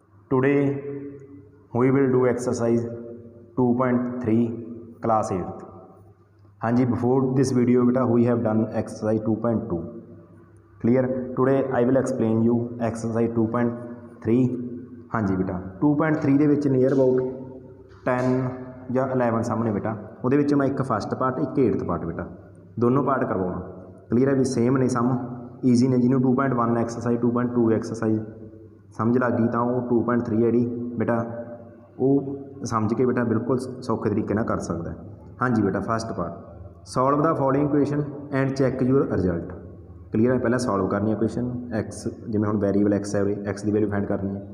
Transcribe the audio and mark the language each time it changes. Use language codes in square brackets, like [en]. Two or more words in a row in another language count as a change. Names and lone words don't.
[en] Today we will do exercise 2.3 class 8th. [hi] हाँ जी, [en] before this video beta we have done exercise 2.2. Clear? Today I will explain you exercise 2.3. [hi] हाँ जी बेटा [pa] 2.3 ਦੇ ਵਿੱਚ [en] near about [pa] 10 ਜਾਂ 11 ਸਾਹਮਣੇ ਬੇਟਾ ਉਹਦੇ ਵਿੱਚ ਮੈਂ ਇੱਕ [en] first part [pa] ਇੱਕ 8th ਪਾਰਟ ਬੇਟਾ ਦੋਨੋਂ ਪਾਰਟ ਕਰਵਾਉਣਾ। ਕਲੀਅਰ ਹੈ ਵੀ ਸੇਮ ਨੇ ਸਮ ਈਜ਼ੀ ਨੇ। ਜਿਹਨੂੰ 2.1 ਐਕਸਰਸਾਈਜ਼ 2.2 ਐਕਸਰਸਾਈਜ਼ [hi] समझ लग गई तो वो 2.3 है जी बेटा वो समझ के बेटा बिल्कुल सौखे तरीके ना कर सकता है। हाँ जी बेटा [en] First part solve the following equation and check your result. [hi] क्लीयर है? पहले सॉल्व करनी है इक्वेशन एक्स जिमें हम वेरीएबल एक्स है एक्स की वैल्यू फाइंड करनी है।